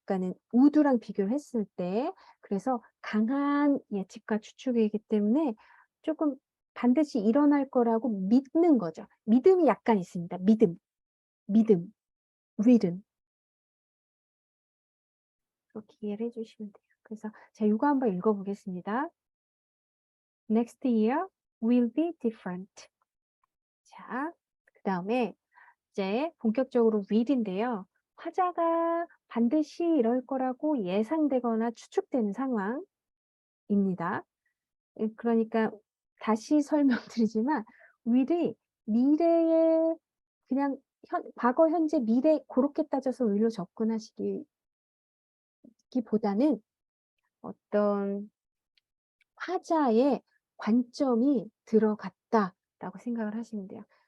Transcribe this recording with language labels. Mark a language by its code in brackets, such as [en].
[ko] 그러니까는 would랑 비교를 했을 때 그래서 강한 예측과 추측이기 때문에 조금 반드시 일어날 거라고 믿는 거죠. 믿음이 약간 있습니다. 믿음, will은. 그렇게 이해를 해 주시면 돼요. 그래서 제가 요거 한번 읽어 보겠습니다. [en] Next year will be different. [ko] 자, 그다음에 이제 본격적으로 will인데요. 화자가 반드시 이럴 거라고 예상되거나 추측되는 상황입니다. 그러니까 다시 설명드리지만 will이 미래에 그냥 과거, 현재, 미래 고렇게 따져서 will로 접근하시기보다는 어떤 화자의 관점이 들어갔다라고 생각을 하시면 돼요.